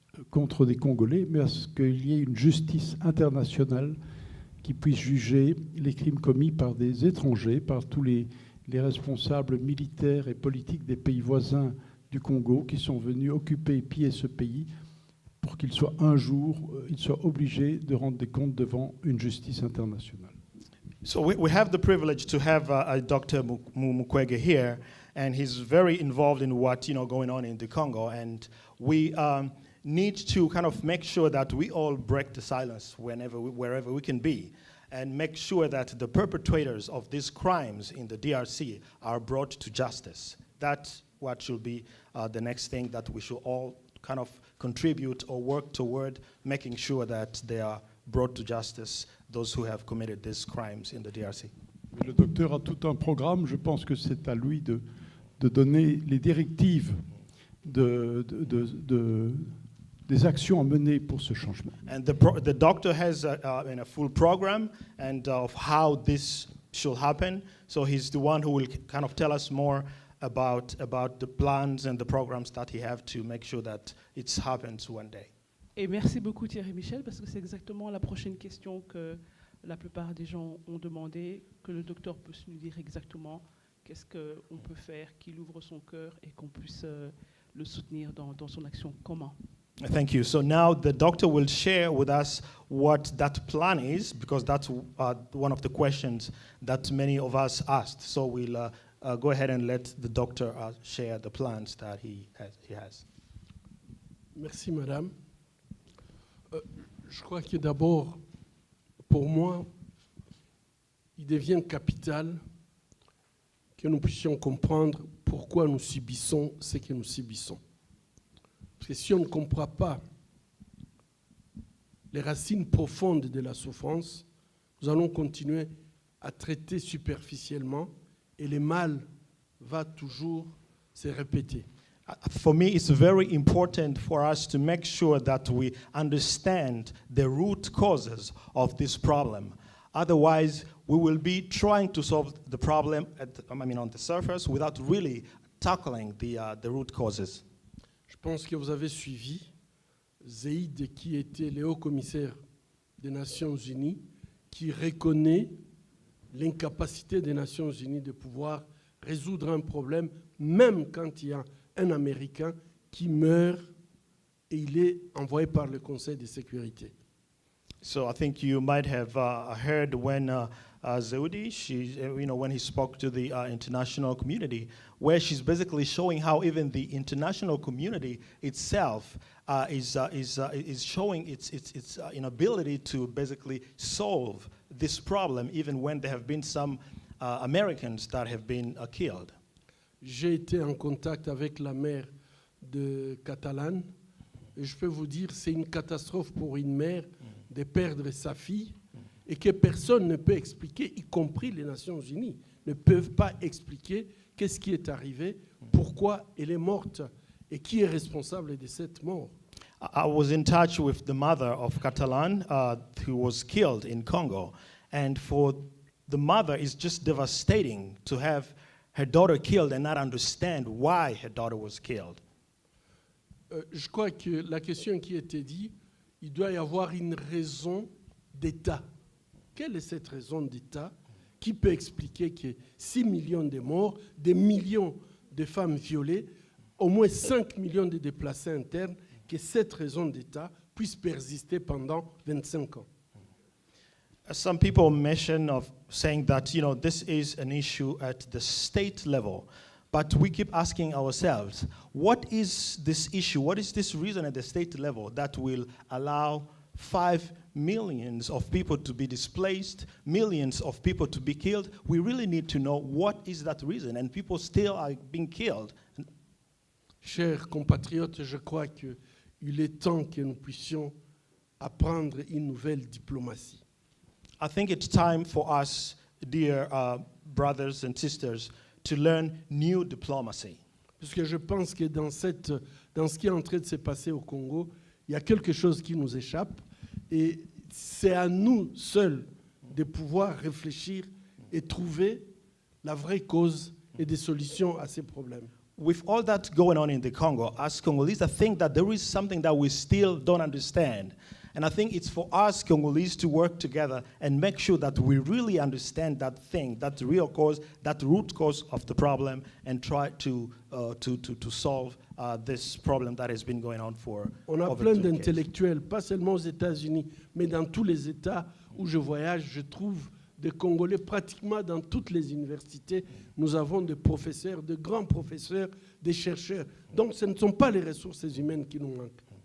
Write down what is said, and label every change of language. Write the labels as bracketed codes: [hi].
[fr] contre des Congolais, mais à ce qu'il y ait une justice internationale qui puisse juger les crimes commis par des étrangers, par tous les responsables militaires et politiques des pays voisins du Congo qui sont venus occuper et piller ce pays pour qu'il soit un jour, il soit obligé de rendre des comptes devant une justice internationale. [en] So we have the privilege to have Dr. Mukwege here, and he's very involved in what going on in the Congo, and we need to kind of make sure that we all break the silence wherever we can be, and make sure that the perpetrators of these crimes in the DRC are brought to justice. That's what should be the next thing that we should all kind of contribute or work toward, making sure that they are brought to justice, those who have committed these crimes in the DRC. [fr] Le docteur a tout un programme. Je pense que c'est à lui de donner les directives des actions à mener pour ce changement. [en] And the doctor has a full program and of how this should happen. So he's the one who will kind of tell us more about the plans and the programs that he have to make sure that it happens one day. [fr] Et merci beaucoup Thierry Michel, parce que c'est exactement la prochaine question que la plupart des gens ont demandé, que le docteur puisse nous dire exactement qu'est-ce qu'on peut faire, qu'il ouvre son cœur et qu'on puisse le soutenir dans son action. Comment? [en] Thank you. So now the doctor will share with us what that plan is, because that's one of the questions that many of us asked. So we'll go ahead and let the doctor share the plans that he has. [fr] Merci, madame. Je crois que d'abord, pour moi, il devient capital que nous puissions comprendre pourquoi nous subissons ce que nous subissons. Parce que si on ne comprend pas les racines profondes de la souffrance, nous allons continuer à traiter superficiellement et le mal va toujours se répéter. [en] For me, it's very important for us to make sure that we understand the root causes of this problem. Otherwise, we will be trying to solve the problem on the surface without really tackling the root causes. [fr] Je pense que vous avez suivi Zeid, qui était le haut-commissaire des Nations Unies, qui reconnaît l'incapacité des Nations Unies de pouvoir résoudre un problème, même quand il y a un Américain qui meurt et il est envoyé par le Conseil de sécurité. [en] So I think you might have heard when Zeudi, when he spoke to the international community, where she's basically showing how even the international community itself is showing its inability to basically solve this problem, even when there have been some Americans that have been killed. [fr] J'ai été en contact avec la mère de Catalane et je peux vous dire c'est une catastrophe pour une mère de perdre sa fille et que personne ne peut expliquer, y compris les Nations Unies, ne peuvent pas expliquer qu'est-ce qui est arrivé, pourquoi elle est morte et qui est responsable de cette mort. [en] I was in touch with the mother of Catalan who was killed in Congo, and for the mother it's just devastating to have her daughter killed and not understand why her daughter was killed. [fr] Je crois que la question qui était dit, il doit y avoir une raison d'État Quelle est cette raison d'État qui peut expliquer qu'il y ait 6 millions de morts, des millions de femmes violées, au moins 5 millions de déplacés internes, que cette raison d'État puisse persister pendant 25 ans? [en] Some people mention of saying that, this is an issue at the state level. But we keep asking ourselves, what is this issue? What is this reason at the state level that will allow 5 millions of people to be displaced, millions of people to be killed? We really need to know what is that reason, and people still are being killed. [fr] Chers compatriotes, je crois qu'il est temps que nous puissions apprendre une nouvelle diplomatie. [en] I think it's time for us, dear brothers and sisters, to learn new diplomacy. [fr] Parce que je pense que dans ce qui est en train de se passer au Congo, il y a quelque chose qui nous échappe et c'est à nous seuls de pouvoir réfléchir et trouver la vraie cause et des solutions à ces problèmes. [en] With all that going on in the Congo, as Congolese, I think that there is something that we still don't understand. And I think it's for us Congolese to work together and make sure that we really understand that thing, that real cause, that root cause of the problem, and try to solve this problem that has been going on for [fr] On a [en] over [fr] plein [en] 2 decades. [fr] d'intellectuels, pas seulement aux États-Unis, mais dans tous les États où je voyage, je trouve des Congolais pratiquement dans toutes les universités. Nous avons des professeurs, de grands professeurs, des chercheurs. Donc ce ne sont pas les ressources humaines qui nous manquent.